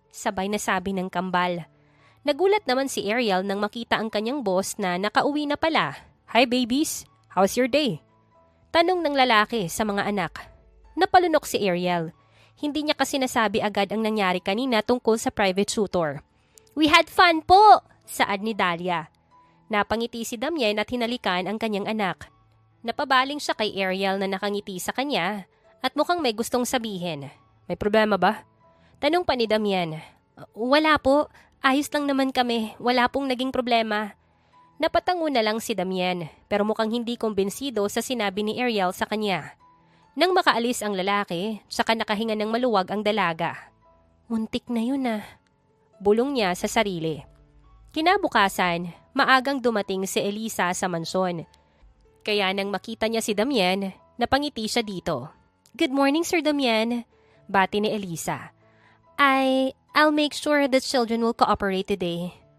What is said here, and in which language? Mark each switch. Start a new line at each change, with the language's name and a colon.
Filipino: Sabay na sabi ng kambal. Nagulat naman si Ariel nang makita ang kanyang boss na nakauwi na pala.
English: Hi babies, how's your day?
Filipino: Tanong ng lalaki sa mga anak. Napalunok si Ariel. Hindi niya kasi nasabi agad ang nangyari kanina tungkol sa private tutor.
English: We had fun po,
Filipino: saad ni
English: Dahlia.
Filipino: Napangiti si Damien at hinalikan ang kanyang anak. Napabaling siya kay Ariel na nakangiti sa kanya at mukhang may gustong sabihin. May problema ba? Tanong pa ni Damien. Wala po, ayos lang naman kami, wala pong naging problema. Napatango na lang si Damien pero mukhang hindi kumbensido sa sinabi ni Ariel sa kanya. Nang makaalis ang lalaki, saka nakahinga ng maluwag ang dalaga. Muntik na yun Bulong niya sa sarili. Kinabukasan, maagang dumating si Elisa sa mansyon. Kaya nang makita niya si Damien, napangiti siya dito.
English: Good morning, Sir Damien,
Filipino: bati ni
English: Elisa. I'll make sure the children will cooperate today.